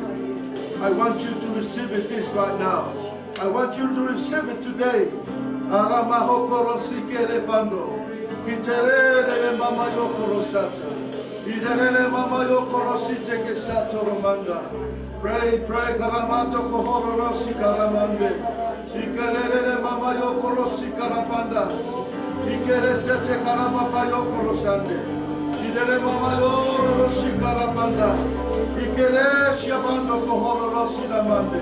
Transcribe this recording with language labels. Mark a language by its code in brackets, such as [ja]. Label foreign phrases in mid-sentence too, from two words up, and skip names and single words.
[en] I want you to receive it this right now. I want you to receive it today. Pray, pray, Karamato Kohorosi Karamande. Ikerere Mama Yokorosi Karapanda. Ikere Sete Karamapa Yokorosande. Idere Mama Yorosi Karapanda. Ikere Shabando Kohorosi Namande.